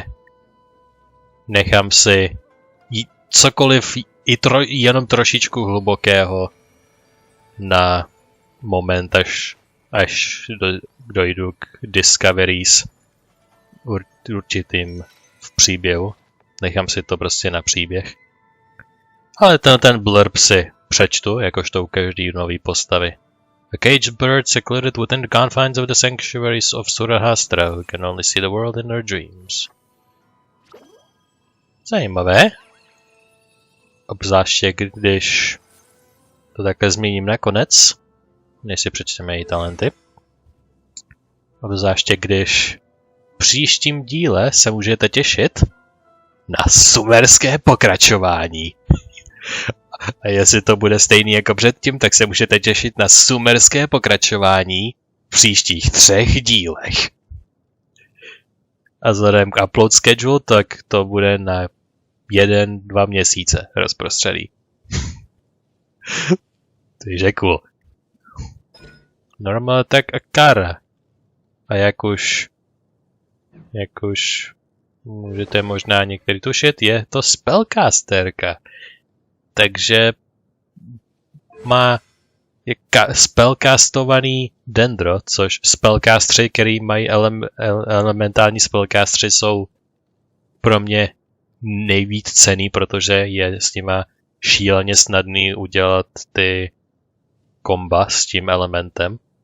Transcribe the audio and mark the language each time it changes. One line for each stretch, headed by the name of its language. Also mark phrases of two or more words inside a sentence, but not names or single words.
Czech: Nechám si cokoliv jenom trošičku hlubokého na moment, až dojdu k discoveries určitým v příběhu. Nechám si to prostě na příběh. Ale ten blurb si přečtu, jakožto u každý nový postavy.
English: A caged bird secluded within the confines of the sanctuaries of Surahastra, who can only see the world in their dreams.
Czech: Zajímavé. Obzvláště když to takhle zmíním nakonec, než si přečteme její talenty. Obzvláště když v příštím díle se můžete těšit na sumerské pokračování. A jestli to bude stejný jako předtím, tak se můžete těšit na sumerské pokračování v příštích 3 dílech. A vzhledem k
English: upload schedule,
Czech: tak to bude na 1-2 měsíce rozprostřelý. Takže cool.
English: Normal attack
Czech: a kara. A jak už můžete možná některý tušit, je to spellcasterka. Takže má spellcastovaný dendro, což spellcastři, který mají elementální spellcastři, jsou pro mě nejvíc cenný, protože je s nima šíleně snadný udělat ty komba s tím elementem.